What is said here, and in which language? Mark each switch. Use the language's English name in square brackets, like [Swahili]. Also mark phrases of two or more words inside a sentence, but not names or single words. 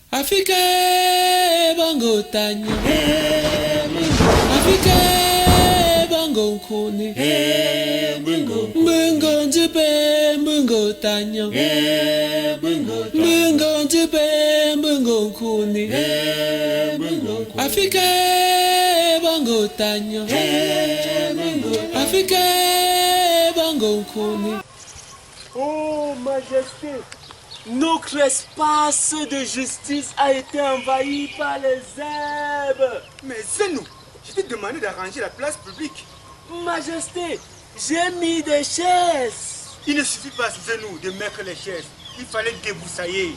[French] Afrique bango tanya, Afrique bango kone, bungo jibe bungo tanya, bungo jibe bungo kone, Afrique bango tanya, Afrique bango kone. Oh, Majesté, notre espace de justice a été envahi par les herbes. Mais Zenou, je t'ai demandé d'arranger la place publique. Majesté, j'ai mis des chaises. Il ne suffit pas, Zenou, de mettre les chaises. Il fallait débroussailler.